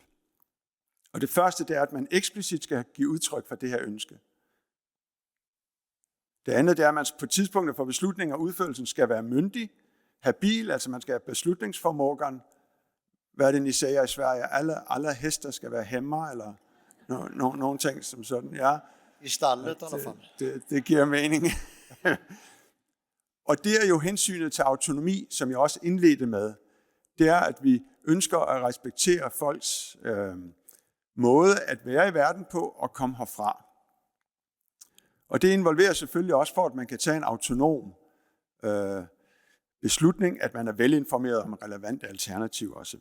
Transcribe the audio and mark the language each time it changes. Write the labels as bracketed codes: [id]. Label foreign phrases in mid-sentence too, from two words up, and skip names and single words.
[da] Og det første, det er, at man eksplicit skal give udtryk for det her ønske. Det andet, det er, at man på tidspunktet for beslutningen og udførelsen skal være myndig, habil, altså man skal have beslutningsformågan. Hvad er det, I siger i Sverige? Alle hester skal være hæmmer, eller nogle ting som sådan. [sv] Ja, I stallet i alla fall. [da] Det giver mening. Og det er jo hensynet til autonomi, som jeg også indledte med. Det er, at vi ønsker at respektere folks måde at være i verden på og komme herfra. Og det involverer selvfølgelig også for, at man kan tage en autonom beslutning, at man er velinformeret om relevante alternativer osv.